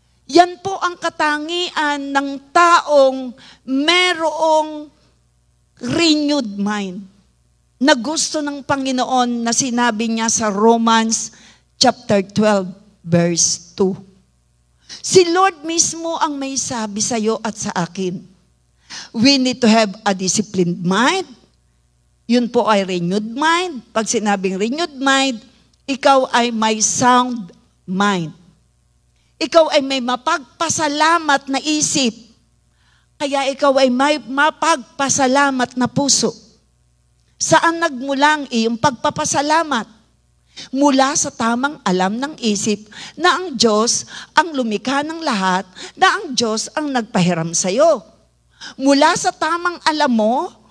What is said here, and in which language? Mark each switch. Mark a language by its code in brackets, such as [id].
[tl] Yan po ang katangian ng taong merong renewed mind na gusto ng Panginoon na sinabi niya sa Romans chapter 12, verse 2. Si Lord mismo ang may sabi sa iyo at sa akin. [en] We need to have a disciplined mind. [tl] Yun po ay [en] renewed mind. [tl] Pag sinabing renewed mind, ikaw ay may sound mind. Ikaw ay may mapagpasalamat na isip. Kaya ikaw ay may mapagpasalamat na puso. Saan nagmula ang iyong pagpapasalamat? Mula sa tamang alam ng isip na ang Diyos ang lumikha ng lahat, na ang Diyos ang nagpahiram sa iyo. Mula sa tamang alam mo,